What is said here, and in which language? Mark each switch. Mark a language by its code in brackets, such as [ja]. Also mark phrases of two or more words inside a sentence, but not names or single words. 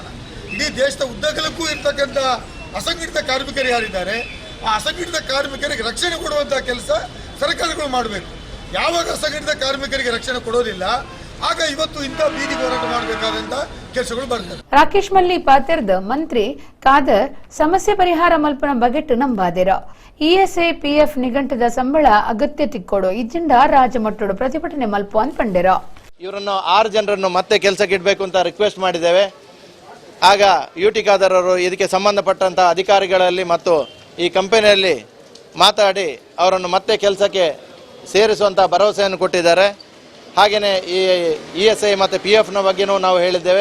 [kn] ಇಡೀ ದೇಶದ ಉದ್ದಗಲಕ್ಕೂ ಇರ್ತಕ್ಕಂಥ ಅಸಂಘಟಿತ ಕಾರ್ಮಿಕರು ಯಾರಿದ್ದಾರೆ ಆ ಅಸಂಘಟಿತ ಕಾರ್ಮಿಕರಿಗೆ ರಕ್ಷಣೆ ಕೊಡುವಂಥ ಕೆಲಸ ಸರ್ಕಾರಗಳು ಮಾಡಬೇಕು. ಯಾವಾಗ ಅಸಂಘಟಿತ ಕಾರ್ಮಿಕರಿಗೆ ರಕ್ಷಣೆ ಕೊಡೋದಿಲ್ಲ ಆಗ ಇವತ್ತು ಇಂಥ ಬೀದಿ ಹೋರಾಟ ಮಾಡಬೇಕಾದಂತ ಕೆಲಸಗಳು ಬರ್ತದೆ. [tcy] ರಾಕೇಶ್ ಮಲ್ಲಿ ಪಾತಿರ್ದ ಮಂತ್ರಿ ಖಾದರ್ ಸಮಸ್ಯೆ ಪರಿಹಾರ ಮಲ್ಪನ ಬಗೆಟ್ ನಂಬಾದಿರ ESI PF ನಿಘಂಟದ ಸಂಬಳ ಅಗತ್ಯ ತಿಕ್ಕೊಡು ಇಜ್ಜಿಂಡ ರಾಜ್ಯ ಮಟ್ಟದ ಪ್ರತಿಭಟನೆ ಮಲ್ಪ ಅಂತ ಪಂಡಿರ. [kn] ಇವರನ್ನು 6 ಜನರನ್ನು ಮತ್ತೆ ಕೆಲಸಕ್ಕೆ ಇಡಬೇಕು ಅಂತ ರಿಕ್ವೆಸ್ಟ್ ಮಾಡಿದ್ದೇವೆ. ಆಗ ಯುಟಿ ಖಾದರ್ ಅವರು ಇದಕ್ಕೆ ಸಂಬಂಧಪಟ್ಟಂತ ಅಧಿಕಾರಿಗಳಲ್ಲಿ ಮತ್ತು ಈ ಕಂಪನಿಯಲ್ಲಿ ಮಾತಾಡಿ ಅವರನ್ನು ಮತ್ತೆ ಕೆಲಸಕ್ಕೆ ಸೇರಿಸುವಂತ ಭರವಸೆಯನ್ನು ಕೊಟ್ಟಿದ್ದಾರೆ. ಹಾಗೆಯೇ ಈ ESI ಮತ್ತು PFನ ಬಗ್ಗೆನೂ ನಾವು ಹೇಳಿದ್ದೇವೆ.